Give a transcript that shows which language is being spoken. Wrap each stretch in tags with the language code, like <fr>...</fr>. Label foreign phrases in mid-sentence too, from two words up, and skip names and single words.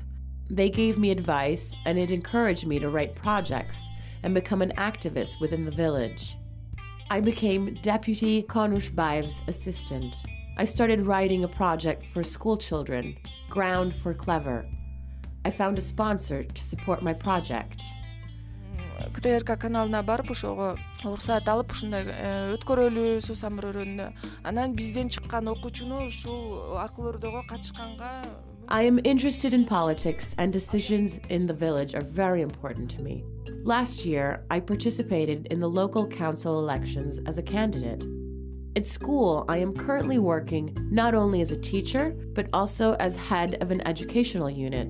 <en>They gave me advice, and it encouraged me to write projects and become an activist within the village. I became Deputy Konushbaev's assistant. I started writing a project for school children, Ground for Clever. I found a sponsor to support my project.</en> <ky>КТРК каналына барып ошого уруксат алып ушундай өткөрөлүү Suusamyr өрөөнүнө. Анан бизден чыккан окуучуну ушул акыл өрдөгө катышканга</ky> <en>I am interested in politics, and decisions in the village are very important to me. Last year, I participated in the local council elections as a candidate. At school, I am currently working not only as a teacher, but also as head of an educational unit.</en>